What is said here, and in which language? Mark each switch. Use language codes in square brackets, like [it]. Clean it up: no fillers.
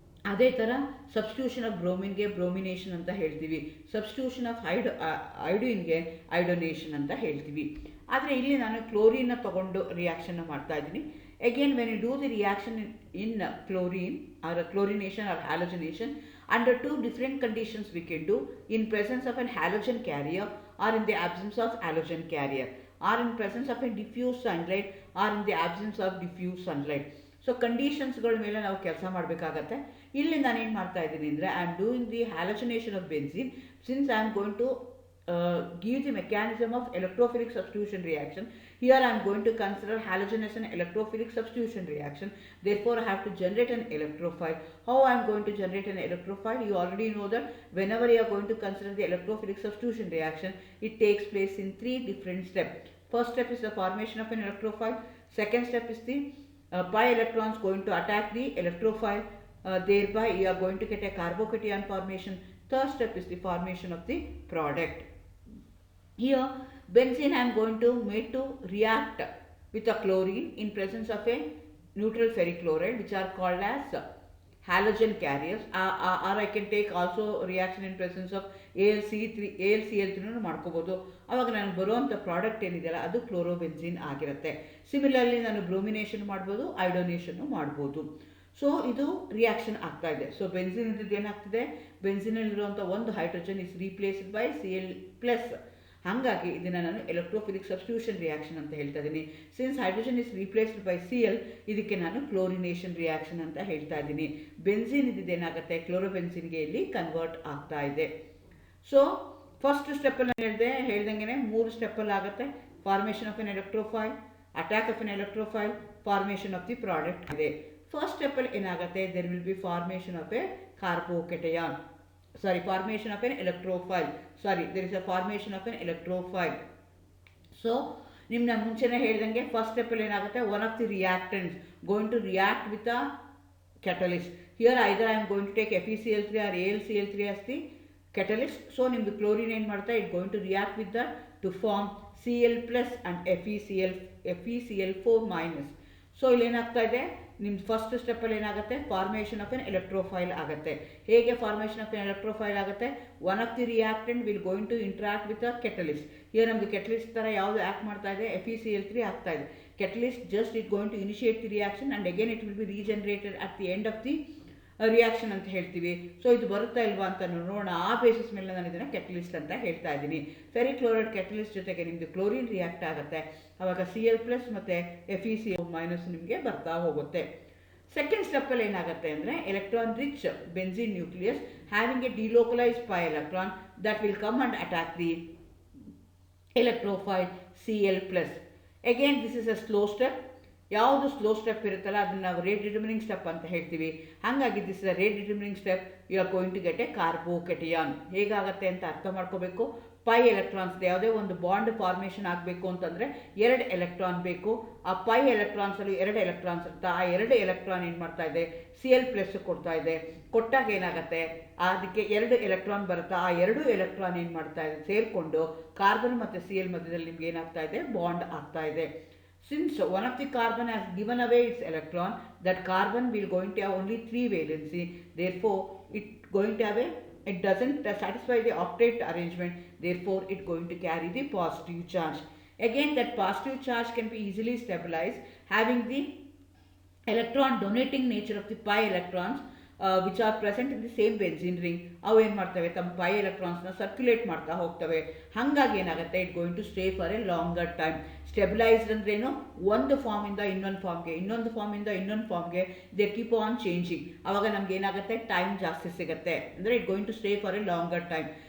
[kn] ಅದೇ ಥರ substitution of ಬ್ರೋಮಿನ್ಗೆ bromination ಅಂತ ಹೇಳ್ತೀವಿ. ಸಬ್ಸ್ಟಿಟ್ಯೂಷನ್ ಆಫ್ ಐಡೋಯಿನ್ಗೆ ಐಡೋನೇಷನ್ ಅಂತ ಹೇಳ್ತೀವಿ. ಆದರೆ ಇಲ್ಲಿ ನಾನು ಕ್ಲೋರಿನ್ನ ತಗೊಂಡು ರಿಯಾಕ್ಷನ್ನ ಮಾಡ್ತಾ ಇದ್ದೀನಿ. [en] Again when you do the reaction in chlorine or chlorination or halogenation, under 2 different conditions we can do: in presence of an halogen carrier or in the absence of halogen carrier, or in presence of a diffuse sunlight or in the absence of diffuse sunlight. [kn] So ಕಂಡೀಷನ್ಸ್ಗಳ ಮೇಲೆ ನಾವು ಕೆಲಸ ಮಾಡಬೇಕಾಗತ್ತೆ. ಇಲ್ಲಿ ನಾನೇನು ಮಾಡ್ತಾ ಇದ್ದೀನಿ ಅಂದರೆ [en] I am doing the halogenation of benzene. Since I am going to give the mechanism of electrophilic substitution reaction, here I am going to consider halogen as an electrophilic substitution reaction. Therefore I have to generate an electrophile. How I am going to generate an electrophile? You already know that whenever you are going to consider the electrophilic substitution reaction, it takes place in 3 different steps. First step is the formation of an electrophile. Second step is the pi electrons going to attack the electrophile. Thereby you are going to get a carbocation formation. Third step is the formation of the product. Here benzene I am going to make to react with a chlorine in presence of a neutral ferric chloride, which are called as halogen carriers, or I can take also reaction in presence of AlCl3 [kn] ಮಾಡ್ಕೋಬೋದು. ಆವಾಗ ನಾನು ಬರುವಂಥ product ಏನಿದೆಯಲ್ಲ ಅದು ಕ್ಲೋರೋಬೆನ್ಝೀನ್ ಆಗಿರುತ್ತೆ. Similarly ನಾನು bromination ಮಾಡ್ಬೋದು, ಐಡೋನೇಷನ್ನು ಮಾಡ್ಬೋದು. ಸೊ ಇದು ರಿಯಾಕ್ಷನ್ ಆಗ್ತಾ ಇದೆ. ಸೊ ಬೆನ್ಝೀನ್ ಇದ್ದಿದ್ದು ಏನಾಗ್ತಿದೆ, ಬೆನ್ಝೀನಲ್ಲಿರುವಂಥ ಒಂದು hydrogen [en] is replaced by [kn] Cl+. ಹಾಗಾಗಿ ಇದನ್ನು ನಾನು ಎಲೆಕ್ಟ್ರೋಫಿಲಿಕ್ ಸಬ್ಸ್ಟಿಟ್ಯೂಷನ್ ರಿಯಾಕ್ಷನ್ ಅಂತ ಹೇಳ್ತಾ ಇದ್ದೀನಿ. [en] since hydrogen is replaced by [kn] Cl, ಇದಕ್ಕೆ ನಾನು ಕ್ಲೋರಿನೇಷನ್ ರಿಯಾಕ್ಷನ್ ಅಂತ ಹೇಳ್ತಾ ಇದ್ದೀನಿ. ಬೆನ್ಝೀನ್ ಇದ್ದಿದ್ದೇನಾಗುತ್ತೆ, ಕ್ಲೋರೋಬೆನ್ಝೀನ್ಗೆ ಇಲ್ಲಿ ಕನ್ವರ್ಟ್ ಆಗ್ತಾ ಇದೆ. ಸೊ ಫಸ್ಟ್ ಸ್ಟೆಪ್ಪಲ್ಲಿ ಹೇಳ್ದಂಗೆ 3 ಸ್ಟೆಪ್ಪಲ್ಲಿ ಆಗುತ್ತೆ. [en] Formation of an electrophile, attack of an electrophile, formation of the product ಇದೆ. [kn] ಫಸ್ಟ್ ಸ್ಟೆಪ್ಪಲ್ಲಿ ಏನಾಗುತ್ತೆ, [en] There will be formation of a carbocation, formation of an electrophile. There is a formation of an electrophile. So [kn] ನಿಮ್ನ ಮುಂಚೆನೇ ಹೇಳ್ದಂಗೆ first ಸ್ಟೆಪ್ಪಲ್ಲಿ ಏನಾಗುತ್ತೆ, [en] One of the reactants going to react with a catalyst. Here either I am going to take FeCl3 or AlCl3 as the catalyst. So [kn] ನಿಮ್ದು chlorine ಏನು ಮಾಡ್ತಾ, [en] it going to react with that to form Cl plus and FeCl4 minus. [kn] So ಇಲ್ಲಿ ಏನಾಗ್ತಾ ಇದೆ, ನಿಮ್ದು first ಸ್ಟೆಪ್ಪಲ್ಲಿ ಏನಾಗುತ್ತೆ, [en] formation of an electrophile [kn] ಆಗುತ್ತೆ. ಹೇಗೆ [en] Formation of an electrophile ಆಗುತ್ತೆ, one of the reactant will going to interact with a catalyst. [kn] ಈಗ ನಮ್ದು ಕೆಟಲಿಸ್ಟ್ ಥರ ಯಾವುದು ಆ್ಯಕ್ಟ್ ಮಾಡ್ತಾ ಇದೆ, FeCl3 ಆಗ್ತಾ ಇದೆ. [en] Catalyst just it going to initiate the reaction and again it will be regenerated at the end of the reaction [kn] ಅಂತ ಹೇಳ್ತೀವಿ. ಸೊ ಇದು ಬರುತ್ತಾ ಇಲ್ವಾ ಅಂತ ನೋಡೋಣ. ಆ ಬೇಸಿಸ್ ಮೇಲೆ ನಾನು ಇದನ್ನು ಕೆಟಲಿಸ್ಟ್ ಅಂತ ಹೇಳ್ತಾ ಇದ್ದೀನಿ. ಫೆರಿಕ್ಲೋರೈಡ್ ಕೆಟಲಿಸ್ಟ್ ಜೊತೆಗೆ ನಿಮ್ಮದು ಕ್ಲೋರಿನ್ ರಿಯಾಕ್ಟ್ ಆಗುತ್ತೆ. ಆವಾಗ Cl+ ಮತ್ತು FeCl- ನಿಮಗೆ ಬರ್ತಾ ಹೋಗುತ್ತೆ. ಸೆಕೆಂಡ್ ಸ್ಟೆಪ್ಪಲ್ಲಿ ಏನಾಗುತ್ತೆ ಅಂದರೆ, [en] Electron rich benzene nucleus having a delocalise pi electron that will come and attack the electrophile Cl+. Again this is a slow step. [kn] ಯಾವುದು ಸ್ಲೋ ಸ್ಟೆಪ್ ಇರುತ್ತಲ್ಲ ಅದನ್ನು ನಾವು ರೇಟ್ ಡಿಟರ್ಮಿನಿಂಗ್ ಸ್ಟೆಪ್ ಅಂತ ಹೇಳ್ತೀವಿ. ಹಾಗಾಗಿ [en] This is a rate determining step. You are going to get a carbocation. [kn] ಹೇಗಾಗುತ್ತೆ ಅಂತ ಅರ್ಥ ಮಾಡ್ಕೋಬೇಕು. ಪೈ ಎಲೆಕ್ಟ್ರಾನ್ಸ್, ಯಾವುದೇ ಒಂದು ಬಾಂಡ್ ಫಾರ್ಮೇಷನ್ ಆಗಬೇಕು ಅಂತಂದರೆ 2 ಎಲೆಕ್ಟ್ರಾನ್ ಬೇಕು. ಆ ಪೈ ಎಲೆಕ್ಟ್ರಾನ್ಸಲ್ಲಿ 2 ಎಲೆಕ್ಟ್ರಾನ್ಸ್ ಇರುತ್ತೆ. ಆ 2 ಎಲೆಕ್ಟ್ರಾನ್ ಏನು ಮಾಡ್ತಾ ಇದೆ, Cl+ ಕೊಡ್ತಾ ಇದೆ. ಕೊಟ್ಟಾಗ ಏನಾಗುತ್ತೆ, ಅದಕ್ಕೆ 2 ಎಲೆಕ್ಟ್ರಾನ್ ಬರುತ್ತೆ. ಆ 2 ಎಲೆಕ್ಟ್ರಾನ್ ಏನು ಮಾಡ್ತಾ ಇದೆ, ಸೇರಿಕೊಂಡು ಕಾರ್ಬನ್ ಮತ್ತು Cl ಮಧ್ಯದಲ್ಲಿ ನಿಮ್ಗೆ ಏನಾಗ್ತಾ ಇದೆ, ಬಾಂಡ್ ಆಗ್ತಾ ಇದೆ. [en] Since one of the carbon has given away its electron, that carbon will going to have only 3 valency. Therefore, it doesn't satisfy the octet arrangement. Therefore, it going to carry the positive charge. Again, that positive charge can be easily stabilized having the electron donating nature of the pi electrons which are present in the same benzene ring. [kn] ಅವು ಏನು ಮಾಡ್ತವೆ, ತಮ್ಮ pi ಎಲೆಕ್ಟ್ರಾನ್ಸ್ನ circulate ಮಾಡ್ತಾ ಹೋಗ್ತವೆ. ಹಾಗಾಗಿ ಏನಾಗುತ್ತೆ, [en] It going to stay for a longer time. [kn] Stabilised ಅಂದ್ರೇನು, ಒಂದು ಫಾರ್ಮಿಂದ ಇನ್ನೊಂದು ಫಾರ್ಮ್ಗೆ, ಇನ್ನೊಂದು ಫಾರ್ಮಿಂದ ಇನ್ನೊಂದು ಫಾರ್ಮ್ಗೆ [en] They keep on changing. [kn] ಆವಾಗ ನಮ್ಗೆ ಏನಾಗುತ್ತೆ, ಟೈಮ್ ಜಾಸ್ತಿ ಸಿಗುತ್ತೆ. ಅಂದರೆ [en] It going to stay for a longer time.